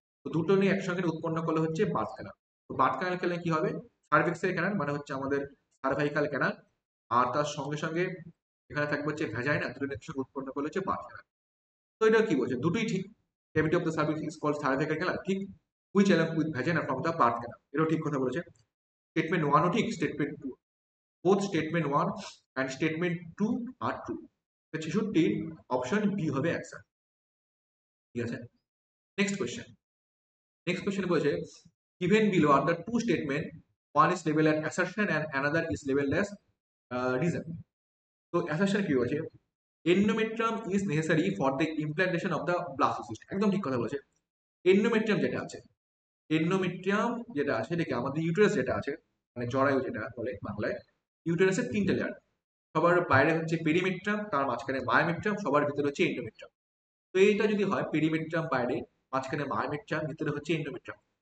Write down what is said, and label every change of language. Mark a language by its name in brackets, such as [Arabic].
[Bangla] তো দুটো নিয়ে একসঙ্গে উৎপন্ন করলে হচ্ছে বার্থ ক্যানাল। তো বার্থ ক্যানাল খেলে কি হবে, সার্ভিক্সের ক্যানাল মানে হচ্ছে আমাদের সার্ভাইকাল ক্যানাল, আর তার সঙ্গে সঙ্গে এখানে থাকবে হচ্ছে ভ্যাজাইনা, দুটো নিয়ে একসঙ্গে উৎপন্ন করলে হচ্ছে বার্থ ক্যানাল। তো এটা কি বলছে, দুটোই ঠিক। [English] cavity of the cervix is called cervical canal ঠিক, which along with vagina from the birth canal, [Bangla] এটাও ঠিক কথা বলেছে। [English] statement 1 [Bangla] ও ঠিক, [English] Statement 2, both statement 1 and statement 2 are true. [Bangla] তো 66 অপশন বি হবে অ্যান্সার। ঠিক আছে, নেক্সট কোয়েশ্চেন। [English] next question [Bangla] বলেছে [English] given below are the two statement, one is labeled as assertion and another is labeled as reason. তো assertion [Bangla] কি বলছে, [English] endometrium is necessary for the implantation of the blastocyst, [Bangla] একদম ঠিক কথা বলেছে। endometrium যেটা আছে, এন্ডোমেট্রিয়াম যেটা আছে এটাকে আমাদের ইউটেরাস যেটা আছে, মানে জরায়ু যেটা বলে বাংলায়, ইউটেরাসের 3টে লেয়ার। সবার বাইরে হচ্ছে পেরিমেট্রাম, তার মাঝখানে মায়োমেট্রাম, সবার ভিতরে হচ্ছে এন্ডোমেট্রাম। তো এইটা যদি হয় পেরিমেট্রাম বাইরে, মাঝখানে মায়োমেট্রাম, ভিতরে হচ্ছে এন্ডোমেট্রাম।